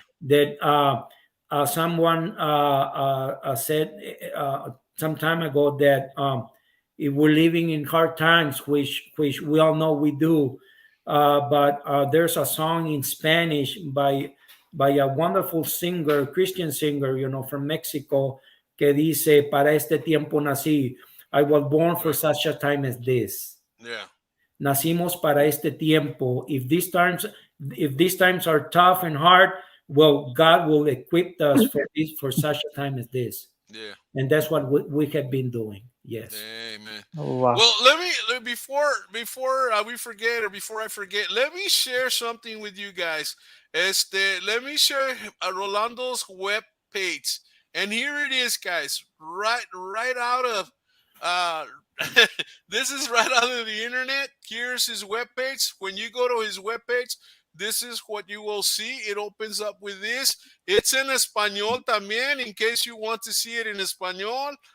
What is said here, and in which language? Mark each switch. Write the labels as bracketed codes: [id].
[en] That someone said some time ago that if we're living in hard times, which we all know we do, but there's a song in Spanish by a wonderful singer, Christian singer, from Mexico, [es] que dice, para este tiempo nací. [en] I was born for Right. such a time as this. Yeah. [es] Nacimos para este tiempo. [en] If these times are tough and hard, well, God will equip us for such a time as this. Yeah. And that's what we have been doing. Yes. Amen. Wow. Well, before we forget, or before I forget, let me share something with you guys. Let me share Rolando's web page, and here it is, guys. Right out of uh, this is right out of the internet. Here's his web page. When you go to his web page, this is what you will see. It opens up with this. It's in [es] español también, [en] in case you want to see it in español.